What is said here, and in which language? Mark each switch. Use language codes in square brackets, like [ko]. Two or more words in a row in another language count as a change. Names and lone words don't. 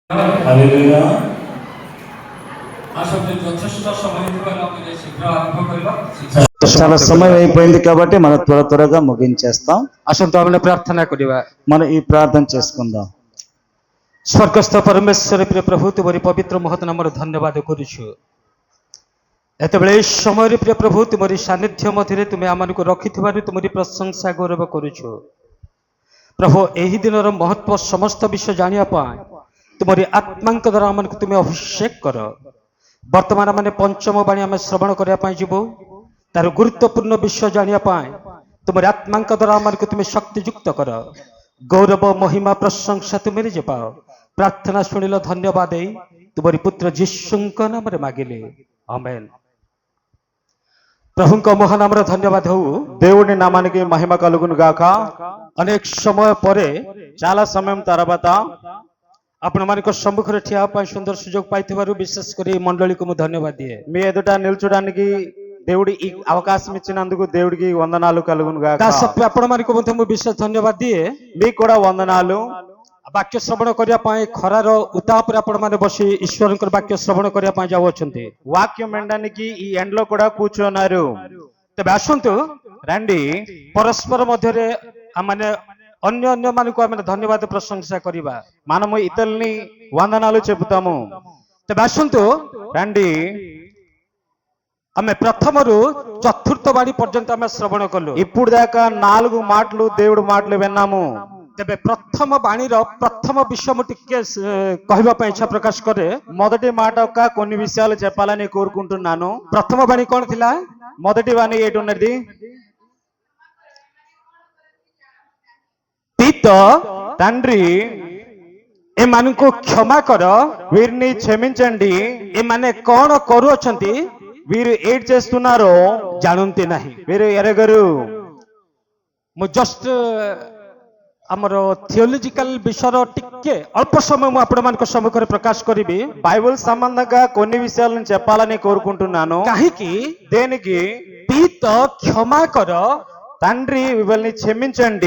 [te] हालेलुया చాలా సమయం అయిపోయింది కాబట్టి మనం త్వరగా ముగించేస్తాం. [or] ଆସନ୍ତୁ ଆମେ ପ୍ରାର୍ଥନା କରିବା। [te] మనం ఈ ప్రార్థన చేసుకుందాం. [or] ସ୍ୱର୍ଗସ୍ଥ ପରମେଶ୍ୱର ପ୍ରିୟ ପ୍ରଭୁ, ତୁମରି ପବିତ୍ର ମହତ ନାମର ଧନ୍ୟବାଦ କରୁଛୁ। ଏତେବେଳେ ଏହି ସମୟରେ ପ୍ରିୟ ପ୍ରଭୁ, ତୁମରି ସାନ୍ନିଧ୍ୟ ମଧ୍ୟରେ ତୁମେ ଆମମାନଙ୍କୁ ରଖିଥିବାରୁ ତୁମରି ପ୍ରଶଂସା ଗୌରବ କରୁଛୁ। ପ୍ରଭୁ, ଏହି ଦିନର ମହତ୍ଵ ସମସ୍ତ ବିଷୟ ଜାଣିବା ପାଇଁ ତୁମରି ଆତ୍ମାଙ୍କ ଦ୍ୱାରା ଆମମାନଙ୍କୁ ତୁମେ ଅଭିଷେକ କର। ବର୍ତ୍ତମାନ ଆମେ ପଞ୍ଚମ ବାଣୀ ଆମେ ଶ୍ରବଣ କରିବା ପାଇଁ ଯିବୁ। ତାର ଗୁରୁତ୍ୱପୂର୍ଣ୍ଣ ବିଷୟ ଜାଣିବା ପାଇଁ ତୁମରି ଆତ୍ମାଙ୍କ ଦ୍ୱାରା ଆମମାନଙ୍କୁ ତୁମେ ଶକ୍ତିଯୁକ୍ତ କର। ଗୌରବ ମହିମା ପ୍ରଶଂସା ତୁମେ ନିଜେ ପାଅ। ପ୍ରାର୍ଥନା ଶୁଣିଲ, ଧନ୍ୟବାଦ ଦେଇ ତୁମରି ପୁତ୍ର ଯୀଶୁଙ୍କ ନାମରେ ମାଗିଲେ, ଆମେନ୍। ప్రభుଙ୍କ మహానామର ଧନ୍ୟବାଦ ହଉ। [te] దేవుని నామానికి మహిమ కలుగును గాక। [or] ଅନେକ ସମୟ ପରେ [te] చాలా సమయం తర్వాత [or] ଆପଣମାନଙ୍କ ସମ୍ମୁଖରେ ଠିଆ ହେବା ପାଇଁ ସୁନ୍ଦର ସୁଯୋଗ ପାଇଥିବାରୁ ବିଶେଷ କରି ଏହି ମଣ୍ଡଳୀକୁ ମୁଁ ଧନ୍ୟବାଦ ଦିଏ। [te] మీ ఎదుట నిల్చోడానికి దేవుడి ఈ అవకాశం ఇచ్చినందుకు దేవుడికి వందనాలు కలుగును గాక। [or] ତା ସତ୍ତ୍ୱେ ଆପଣମାନଙ୍କୁ ମଧ୍ୟ ମୁଁ ବିଶେଷ ଧନ୍ୟବାଦ ଦିଏ। [te] మీకు కూడా వందనాలు। [or] ବାକ୍ୟ ଶ୍ରବଣ କରିବା ପାଇଁ ଖରାର ଉତ୍ତାପରେ ଆପଣମାନେ ବସି ଈଶ୍ୱରଙ୍କର ବାକ୍ୟ ଶ୍ରବଣ କରିବା ପାଇଁ ଯାଉଅଛନ୍ତି। [te] వాక్యం వినడానికి ఈ ఎండలో కూడా కూర్చున్నారు। [or] ତେବେ ଆସନ୍ତୁ, [te] రండి, [or] ପରସ୍ପର ମଧ୍ୟରେ ମାନେ ଅନ୍ୟ ଅନ୍ୟ ମାନଙ୍କୁ ଆମେ ଧନ୍ୟବାଦ ପ୍ରଶଂସା କରିବା। [te] మనము ఇతరుల్ని వందనాలు చెబుతాము। [or] ତେବେ ଆସନ୍ତୁ, [te] రండి, [or] ଆମେ ପ୍ରଥମରୁ ଚତୁର୍ଥ ବାଣୀ ପର୍ଯ୍ୟନ୍ତ ଆମେ ଶ୍ରବଣ କଲୁ। [te] ఇప్పుడు దాకా 4 మాటలు దేవుడి మాటలు విన్నాము। [or] ତେବେ ପ୍ରଥମ ବାଣୀର ପ୍ରଥମ ବିଷୟ ମୁଁ ଟିକେ କହିବା ପାଇଁ ଇଚ୍ଛା ପ୍ରକାଶ କରେ। [te] మొదటి మాట యొక్క కొన్ని విషయాలు చెప్పాలని కోరుకుంటున్నాను। [or] ପ୍ରଥମ ବାଣୀ କଣ ଥିଲା? [te] మొదటి వాణి ఏటున్నది? [or] ପିତ [te] తండ్రి [or] ଏମାନଙ୍କୁ କ୍ଷମା କର, [te] వీరిని క్షమించండి, [or] ଏମାନେ କଣ କରୁଅଛନ୍ତି [te] వీరు ఏడ్ చేస్తున్నారో [or] ଜାଣନ୍ତି ନାହିଁ। [te] వీరు ఎరగరు। [or] ମୁଁ ଜଷ୍ଟ ଆମର ଥିଓଲୋଜିକାଲ ବିଷୟର ଟିକେ ଅଳ୍ପ ସମୟ ମୁଁ ଆପଣମାନଙ୍କ ସମ୍ମୁଖରେ ପ୍ରକାଶ କରିବି। [te] బైబిల్ సంబంధంగా కొన్ని విషయాలను చెప్పాలని కోరుకుంటున్నాను। [or] କାହିଁକି [te] దేనికి? [or] ପିତ କ୍ଷମା କର, [te] తండ్రి వీళ్ళని క్షమించండి,